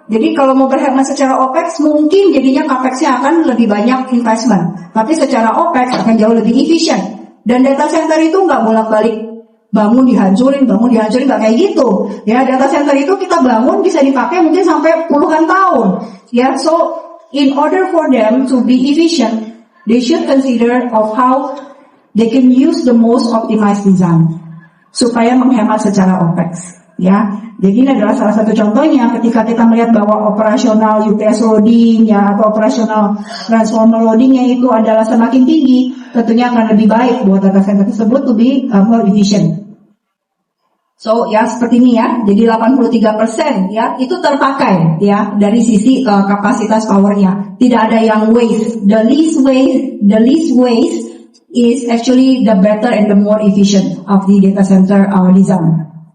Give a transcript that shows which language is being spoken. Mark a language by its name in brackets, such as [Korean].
[Indonesian] Jadi kalau mau berhemat secara OPEX mungkin jadinya CAPEX-nya akan lebih banyak investment. Tapi secara OPEX akan jauh lebih efisien. Dan data center itu nggak bolak-balik bangun dihancurin, nggak kayak gitu. Ya, data center itu kita bangun bisa dipakai mungkin sampai puluhan tahun. [English] Ya, so in order for them to be efficient, they should consider of how they can use the most optimized design [Indonesian] supaya menghemat secara OPEX. Ya, jadi ini adalah salah satu contohnya ketika kita melihat bahwa operasional UPS loading ya atau operasional transformer loadingnya itu adalah semakin tinggi, tentunya akan lebih baik buat data center tersebut [English] to be more efficient. [Indonesian] So ya seperti ini ya, jadi 83% ya itu terpakai ya dari sisi kapasitas powernya, tidak ada yang waste. [English] The least waste is actually the better and the more efficient of the data center design.